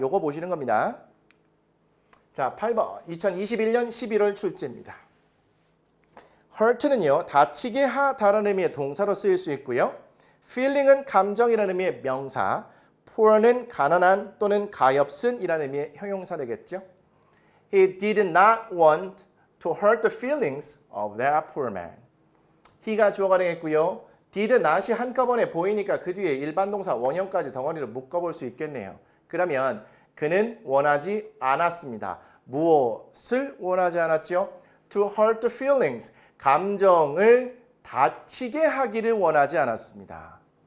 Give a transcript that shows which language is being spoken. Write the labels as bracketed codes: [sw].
[ko] 요거 보시는 겁니다. 자, 8번. 2021년 11월 출제입니다. hurt는요, 다치게 하다라는 의미의 동사로 쓰일 수 있고요. feeling은 감정이라는 의미의 명사, poor는 가난한 또는 가엾은이라는 의미의 형용사 되겠죠. [en] He did not want to hurt the feelings of that poor man. [ko] he가 주어가 되겠고요. did not이 한꺼번에 보이니까 그 뒤에 일반 동사 원형까지 덩어리로 묶어볼 수 있겠네요. 그러면 그는 원하지 않았습니다. 무엇을 원하지 않았죠? [en] To hurt the feelings. [ko] 감정을 다치게 하기를 원하지 않았습니다.